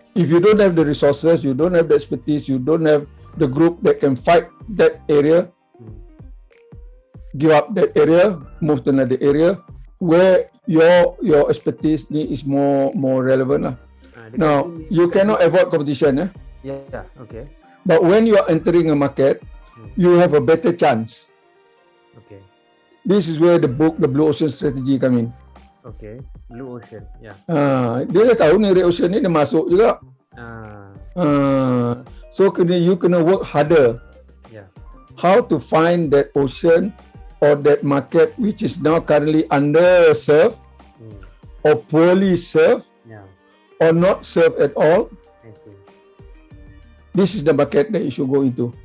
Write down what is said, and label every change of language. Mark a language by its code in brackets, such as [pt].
[en] If you don't have the resources, you don't have the expertise, you don't have the group that can fight that area, give up that area, move to another area where your expertise is more relevant lah. Now, you cannot avoid competition. Yeah, okay. But when you are entering a market, you have a better chance. Okay. This is where the book, The Blue Ocean Strategy come in. Okay, Blue Ocean, yeah. [ms] Dia dah tahu ni Red Ocean ni dia masuk juga. [en] So you [ms] kena [en] work harder. Yeah. How to find that ocean or that market which is now currently underserved or poorly served or not served at all. I see. This is the market that you should go into.